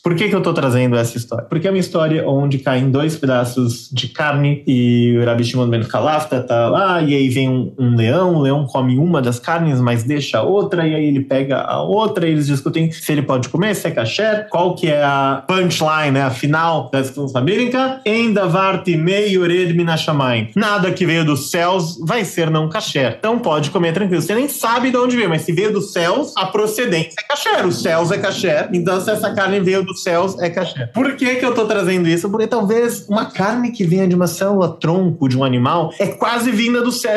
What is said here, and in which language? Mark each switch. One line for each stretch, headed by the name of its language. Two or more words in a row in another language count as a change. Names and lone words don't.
Portuguese: Por que eu tô trazendo essa história? Porque é uma história onde caem 2 pedaços de carne e o Rabi Shimon ben Khalafta tá lá, e aí vem um leão, o leão come uma das carnes, mas deixa a outra, e aí ele pega a outra, e eles discutem se ele pode comer, se é kasher, qual que é a punchline, né, a final da discussão sabírica,
Hebrew: אין דבר טמא יורד מן השמים.
Portuguese: Nada que veio dos céus vai ser não kasher. Então pode comer tranquilo. Você nem sabe de onde veio, mas se veio dos céus, a procedência é kasher. Os céus é kasher. Então se essa carne veio dos céus, é kasher. Por que eu tô trazendo isso? Porque talvez uma carne que venha de uma célula tronco de um animal é quase vinda do céu.